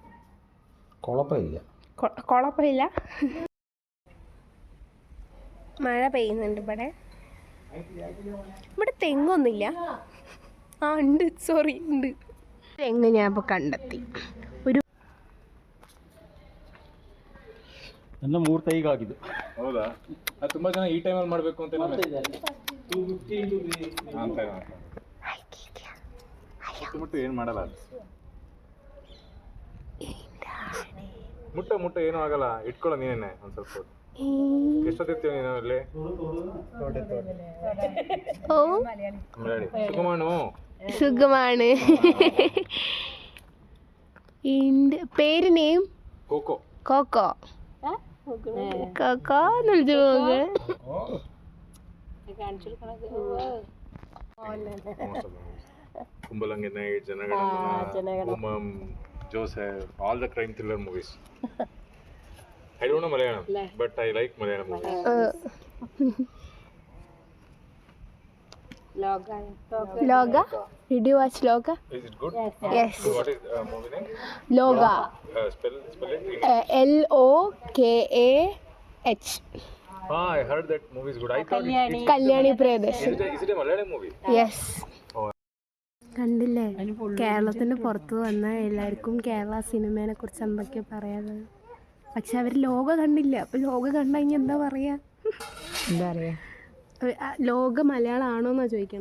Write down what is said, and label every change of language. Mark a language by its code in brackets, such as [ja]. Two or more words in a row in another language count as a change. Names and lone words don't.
[ml] കുഴപ്പമില്ല. മഴ പെയ്യുന്നുണ്ട് ഇവിടെ. ഇവിടെ തെങ്ങൊന്നുമില്ല. ഉണ്ട്, സോറി ഉണ്ട്. തെങ്ങ് ഞാൻ ഇപ്പോൾ കണ്ടെത്തി. ഒരു [kn] ನನ್ನ 3 ತೈಗೆ ಆಗಿದ್ದು. ಹೌದಾ? ಅದು ತುಂಬಾ ಜನ ಈ ಟೈಮಲ್ಲಿ ಮಾಡಬೇಕು ಅಂತ ಮುಟ್ಟು ಏನು ಮಾಡಲ್ಲ ಅದು. ಮುಟ್ಟ ಏನೂ ಆಗಲ್ಲ. ಇಟ್ಕೊಳ್ಳೋ ನೀನೇನೆ ಒಂದು ಸ್ವಲ್ಪ ಹೊತ್ತು. ಎಷ್ಟೊತ್ತಿರ್ತೀವಿ ನೀನು ಅಲ್ಲಿ? [ml] സുഖമാണ്. പേര് നെയിം ಕೋಕೋ. കോക്കോ. കോക്കോ എന്ന് വിളിച്ചു പോകെ. [en] ಕುಂಬಳಂಗೆ ನೈಟ್, ಜನಗಣಮನ, ಜೋಸೆಫ್, all the crime thriller movies. I don't know Malayalam, but I like Malayalam movies. Loga? Did you watch Loga? Is it good? Yes. What is movie name? Loga. Spell it. LOKAH. I heard that movie is good. I thought കല്യാണി പ്രിയദർശൻ. Is it a Malayalam movie? Yes. [ml] കണ്ടില്ലേ? കേരളത്തിന് പുറത്ത് വന്ന എല്ലാവർക്കും കേരള സിനിമേനെ കുറിച്ച് എന്തൊക്കെയാ പറയാതെ. പക്ഷെ അവർ ലോക കണ്ടില്ല. അപ്പോൾ ലോക കണ്ടു കഴിഞ്ഞാൽ എന്താ പറയാ? ലോക മലയാളം ആണോ എന്നാ ചോദിക്കണേ.